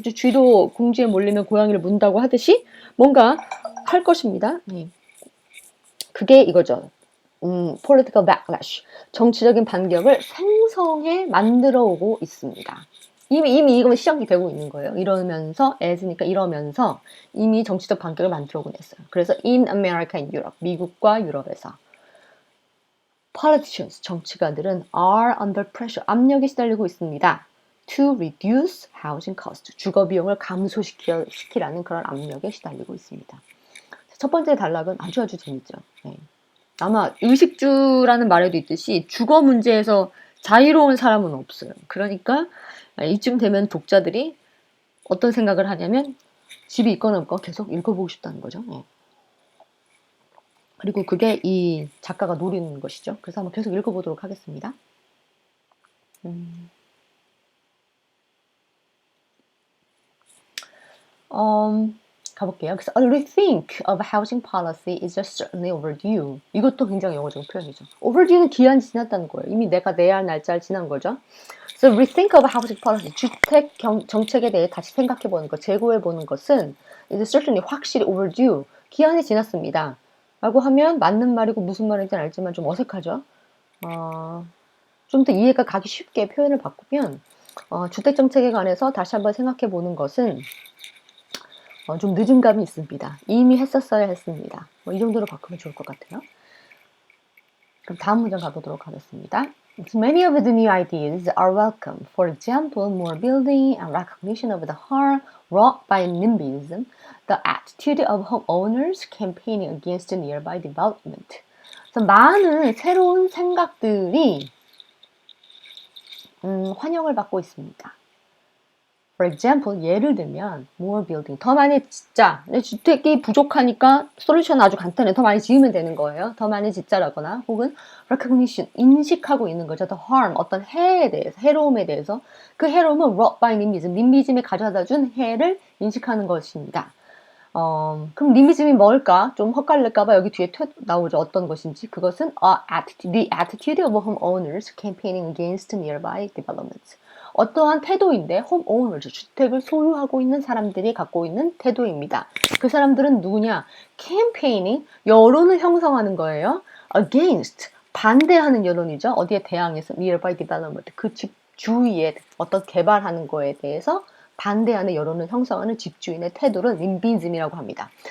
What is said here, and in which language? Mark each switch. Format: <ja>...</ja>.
<ko>쥐도 궁지에 몰리면 고양이를 문다고 하듯이 뭔가 할 것입니다. 그게 이거죠.</ko> <en>political backlash.</en> <ko>정치적인 반격을 생성해 만들어 오고 있습니다. 이미 이건 시작이 되고 있는 거예요. 이러면서 as니까 이러면서 이미 정치적 반격을 만들어 오곤 했어요. 그래서</ko> <en>in America and Europe,</en> <ko>미국과 유럽에서 politicians, 정치가들은</ko> <en>are under pressure,</en> <ko>압력에 시달리고 있습니다.</ko> <en>to reduce housing cost,</en> <ko>주거 비용을 감소시키라는 그런 압력에 시달리고 있습니다. 첫 번째 단락은 아주 재밌죠. 네. 아마 의식주라는 말에도 있듯이 주거 문제에서 자유로운 사람은 없어요. 그러니까 이쯤 되면 독자들이 어떤 생각을 하냐면 집이 있거나 없고 계속 읽어보고 싶다는 거죠. 그리고 그게 이 작가가 노리는 것이죠. 그래서 한번 계속 읽어보도록 하겠습니다. 가볼게요.</ko> <en>그래서 a rethink of housing policy is just certainly overdue.</en> <ko>이것도 굉장히 영어적인 표현이죠. overdue는 기한이 지났다는 거예요. 이미 내가 내야 할 날짜를 지난 거죠. 그래서</ko> <en>rethink of housing policy,</en> <ko>주택 정책에 대해 다시 생각해보는 것, 재고해보는 것은</ko> <en>is certainly</en> <ko>확실히 overdue, 기한이 지났습니다. 라고 하면 맞는 말이고 무슨 말인지는 알지만 좀 어색하죠. 좀 더 이해가 가기 쉽게 표현을 바꾸면 주택 정책에 관해서 다시 한번 생각해보는 것은 좀 늦은 감이 있습니다. 이미 했었어야 했습니다. 이 정도로 바꾸면 좋을 것 같아요. 그럼 다음 문장 가보도록 하겠습니다.</ko> <en>Many of the new ideas are welcome. For example, more building and recognition of the harm wrought by NIMBYism, the attitude of homeowners campaigning against nearby development.</en> <ko>그래서 많은 새로운 생각들이 환영을 받고 있습니다. For example, 예를 들면</ko> <en>more building,</en> <ko>더 많이 짓자. 주택이 부족하니까 솔루션은 아주 간단해. 더 많이 지으면 되는 거예요. 더 많이 짓자라거나 혹은 recognition, 인식하고 있는 거죠.</ko> <en>The harm,</en> <ko>어떤 해에 대해서, 해로움에 대해서. 그 해로움은</ko> <en>wrought by NIMBYism,</en> <ko>님비즘이 가져다 준 해를 인식하는 것입니다. 그럼 님비즘이 뭘까? 좀 헛갈릴까봐 여기 뒤에 나오죠. 어떤 것인지.</ko> <en>그것은 the attitude of homeowners campaigning against nearby developments.</en> <ko>어떠한 태도인데 홈오너즈, 주택을 소유하고 있는 사람들이 갖고 있는 태도입니다. 그 사람들은 누구냐? 캠페이닝, 여론을 형성하는 거예요. against, 반대하는 여론이죠. 어디에 대항해서</ko> <en>nearby development,</en> <ko>그 집 주위에 어떤 개발하는 거에 대해서 반대하는 여론을 형성하는 집주인의 태도를 님비즘이라고 합니다.</ko>